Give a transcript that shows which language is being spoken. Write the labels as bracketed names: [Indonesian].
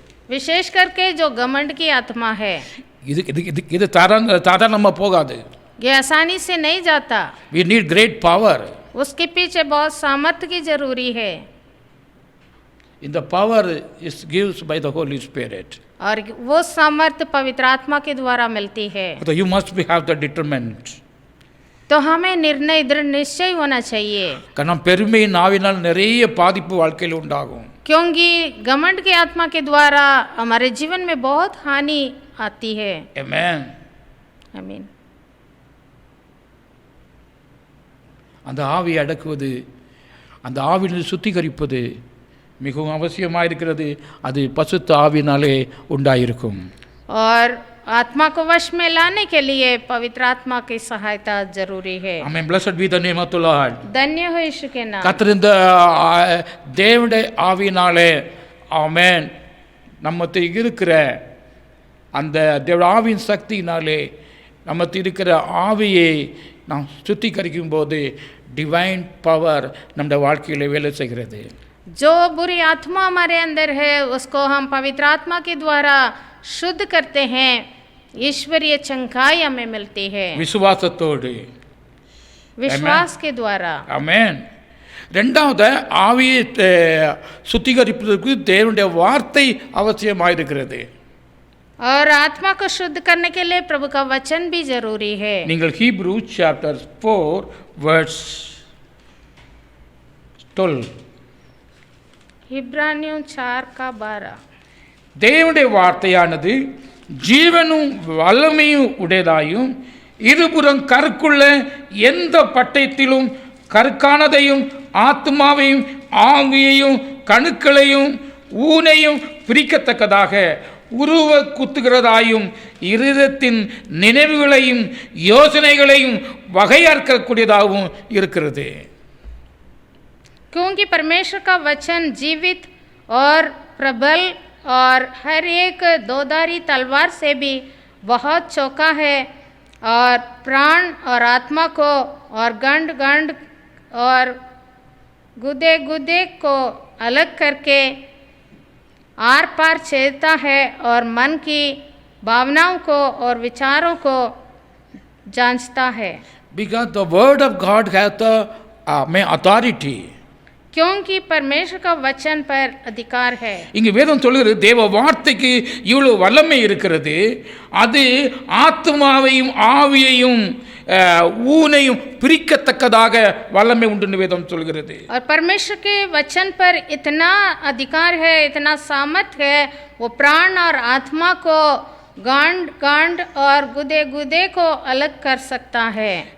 [Hindi] विशेष करके जो घमंड की आत्मा है, [Tamil] இது சாதாரணமா போகாது. [Hindi] ये आसानी से नहीं जाता। [English] We need great power. [Hindi] उसके पीछे बहुत सामर्थ्य की जरूरी है। [English] In the power is gives by the Holy Spirit. [Hindi] और वो सामर्थ्य पवित्र आत्मा के द्वारा मिलती है। [English] So you must have the determined. [Hindi] तो हमें निर्णय दृढ़ निश्चय होना चाहिए। [Tamil] कारण பெருமையின் ஆவினால் நிறைய பாதிப்பு வாழ்க்கையில் உண்டாகும். [Hindi] क्योंकि घमंड की आत्मा के द्वारा हमारे जीवन में बहुत हानि आती है। [English] Amen. [Hindi] आमीन। [Tamil] அந்த ஆவியை அடக்குவது, அந்த ஆவியில் சுத்திகரிப்பது மிகவும் அவசியமாக இருக்கிறது. அது பசுத்த ஆவியினாலே உண்டாயிருக்கும். [Hindi] और आत्मा को वश में लाने के लिए पवित्र आत्मा की सहायता जरूरी है। [English] Amen. Blessed be the name of the Lord. [Hindi] धन्य हो यीशु के नाम। [Tamil] கர்த்தர் இந்த தேவனுடைய ஆவியினாலே, ஆமென், நம்மத்தில் இருக்கிற அந்த தேவ ஆவியின் சக்தியினாலே நம்மத்தில் இருக்கிற ஆவியை நாம் சுத்திகரிக்கும் போது டிவைன் பவர் நம்முடைய வாழ்க்கையில் வேலை செய்கிறது. [Hindi] जो बुरी आत्मा हमारे अंदर है उसको हम पवित्र आत्मा के द्वारा शुद्ध करते हैं, ईश्वरीय चंगाई हमें मिलती है [Tamil] விசுவாசத்தோடு, [Hindi] विश्वास के द्वारा। [Tamil] ஆமென். ரெண்டாவது, ஆவியை சுத்திகரிப்பதற்கு தேவனுடைய வார்த்தை அவசியமாக இருக்கிறது. [Hindi] और आत्मा को शुद्ध करने के लिए प्रभु का वचन भी जरूरी है। [English] நீங்கள் Hebrews chapter 4 verse 12 [Hindi] इब्रानियों 4:12 [Tamil] தேவனுடைய வார்த்தையானது ஜீவனும் வல்லமையும் உடையதாயும் இருபுறம் கருக்குள்ள எந்த பட்டயத்திலும் கருக்கானதையும் ஆத்மாவையும் ஆவியையும் கணுக்களையும் ஊனையும் பிரிக்கத்தக்கதாக உருவ குத்துகிறதாயும் இருதத்தின் நினைவுகளையும் யோசனைகளையும் வகையாக்கக்கூடியதாகவும் இருக்கிறது. [Hindi] क्योंकि परमेश्वर का वचन जीवित और प्रबल और हर एक दोधारी तलवार से भी बहुत चौका है और प्राण और आत्मा को और गंड गंड और गुदे गुदे को अलग करके आर पार छेदता है और मन की भावनाओं को और विचारों को जांचता है. [English] Because the word of God has the authority. [Hindi] क्योंकि परमेश्वर का वचन पर अधिकार है. [Tamil] இங்கு வேதம் சொல்கிறது தேவ வார்த்தைக்கு இவ்வளவு வல்லமை இருக்கிறது. அது ஆத்மாவையும் ஆவியையும் ஊனையும் பிரிக்கத்தக்கதாக வல்லமை உண்டு வேதம் சொல்கிறது. [Hindi] और परमेश्वर के वचन पर इतना अधिकार है, इतना सामर्थ है, वो प्राण और आत्मा को गांड गांड और गुदे गुदे को अलग कर सकता है.